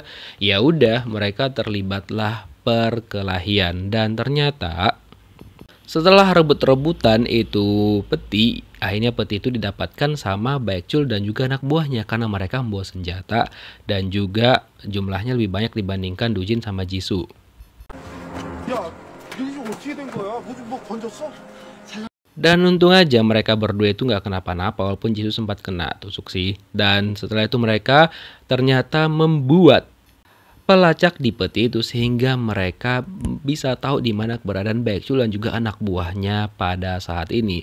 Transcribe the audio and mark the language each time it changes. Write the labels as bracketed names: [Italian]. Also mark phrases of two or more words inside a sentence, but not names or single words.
[Indonesian] Ya udah mereka terlibatlah perkelahian dan ternyata setelah rebut-rebutan itu peti, akhirnya peti itu didapatkan sama Baekjul dan juga anak buahnya karena mereka membawa senjata dan juga jumlahnya lebih banyak dibandingkan Dujin sama Jisoo. [Korean] 야, 이게 어떻게 된 거야? 뭐 건졌어? [Indonesian] Dan untung aja mereka berdua itu nggak kenapa-napa walaupun Jisoo sempat kena tusuk sih. Dan setelah itu mereka ternyata membuat pelacak di peti itu sehingga mereka bisa tahu di mana keberadaan Baekjul dan juga anak buahnya pada saat ini.